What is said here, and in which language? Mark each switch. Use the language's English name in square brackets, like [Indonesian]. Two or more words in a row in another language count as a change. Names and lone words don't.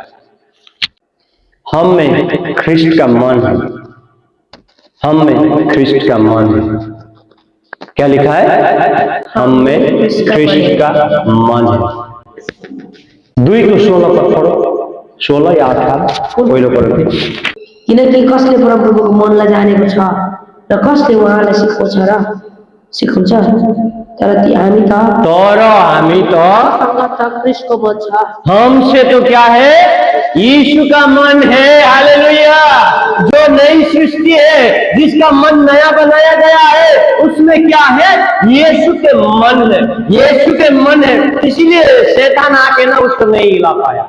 [Hindi] हम में ख्रिस्ट का मन है, हम में ख्रिस्ट का मन है। क्या लिखा है? हम में ख्रिस्ट का मन है। 2:16 पर पढ़ो, 16 या 18 [Nepali] कोही पढ्यो। किनकि कसले परमप्रभुको मनलाई जानेको छ र कसले उहाँलाई सिकाउँछ तर हामी त ख्रिस्टको मन छ। [Hindi] हमसे तो क्या है? यीशु का मन है। हालेलुया। जो नई सृष्टि है, जिसका मन नया बनाया गया है, उसमें क्या है? यीशु के मन है। यीशु के मन है, इसीलिए शैतान आके ना उसको नहीं हिला पाया।